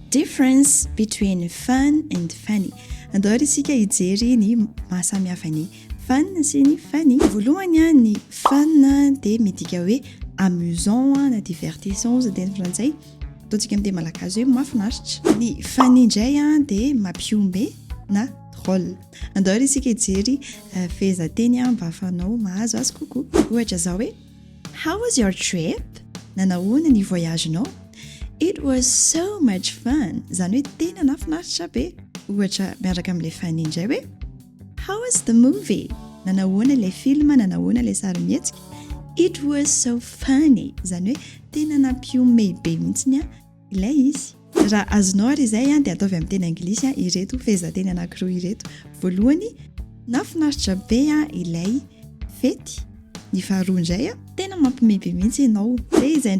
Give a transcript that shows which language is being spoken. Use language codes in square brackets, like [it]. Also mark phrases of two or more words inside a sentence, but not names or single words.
[en] difference between fun and funny. [mg] Andao ary isika hijery ny mahasamihafa ny fun sy ny funny. Voalohany ny fun dia midika hoe amusant na divertissant za teny frantsay. Ataontsika amin'ny teny malagasy hoe mahafinaritra. Ny funny indray dia mampihomehy na drôle. Andao ary isika hijery fehezanteny mba ahafahanao mahazo azy kokoa. Ohatra zao hoe [en] how was your trip? [mg] Nanahoana ny voyagenao? [en] It was so much fun. [mg] Zany hoe tena nafinaritra be. Ohatra miaraka amin'ilay funny indray hoe [en] how was the movie? [mg] Nanahoana ilay film, nanahoana ilay sarimihetsika? [en] It was so funny. [mg] Zany hoe tena nampihomehy be mihitsy ilay izy. Raha azonao ary izay dia ataovy amin'ny teny anglisy ireto fehezanteny anankiroa ireto. Voalohany nafinaritra be ilay fety. Ny faharoa indray tena mampihomehy be mihitsy ianao.